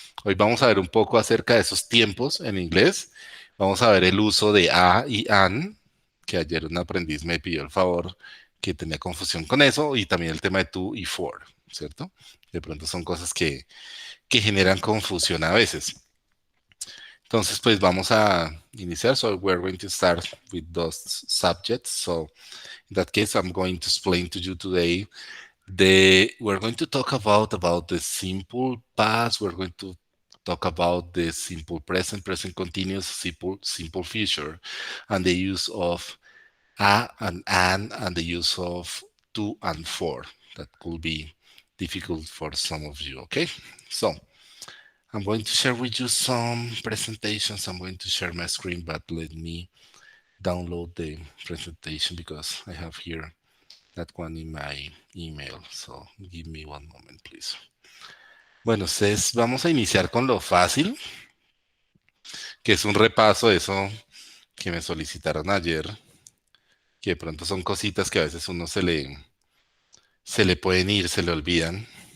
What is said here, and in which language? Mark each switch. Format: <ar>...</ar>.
<es>Hoy vamos a ver un poco acerca de esos tiempos en inglés. Vamos a ver el uso de a y an, que ayer un aprendiz me pidió el favor que tenía confusión con eso, y también el tema de to y for, ¿cierto? De pronto son cosas que generan confusión a veces. Entonces, pues vamos a iniciar.</es> <en>So we're going to start with those subjects. So in that case, I'm going to explain to you today we're going to talk about the simple past. We're going to talk about the simple present, present continuous, simple future, and the use of a and an, and the use of to and for. That could be difficult for some of you. Okay, so I'm going to share with you some presentations. I'm going to share my screen, but let me download the presentation because I have here that one in my email. So give me one moment, please.</en> <es>Bueno, ustedes vamos a iniciar con lo fácil, que es un repaso de eso que me solicitaron ayer, que de pronto son cositas que a veces uno se le pueden ir, se le olvidan.</es>